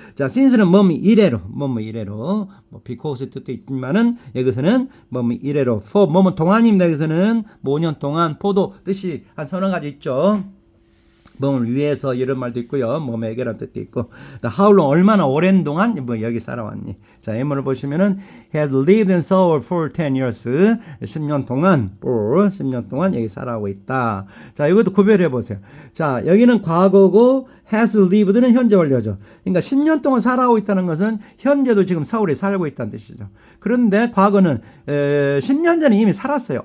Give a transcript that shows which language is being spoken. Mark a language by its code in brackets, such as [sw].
[ko] 자, since는 뭐뭐 이래로. 뭐 because 뜻도 있지만은 여기서는 뭐뭐 이래로. for 뭐뭐 동안입니다. 여기서는 5년 동안 for도 뜻이 한 서너 가지 있죠. 몸을 위해서 이런 말도 있고요. 몸에게라는 뜻도 있고. How long 얼마나 오랜 동안 뭐 여기 살아왔니? 자, 예문을 보시면은 [en] has lived in Seoul for 10 years. [ko] 10년 동안 for 10년 동안 여기 살아오고 있다. 자, 이것도 구별해 보세요. 자, 여기는 과거고 has lived는 현재 완료죠. 그러니까 10년 동안 살아오고 있다는 것은 현재도 지금 서울에 살고 있다는 뜻이죠. 그런데 과거는 10년 전에 이미 살았어요.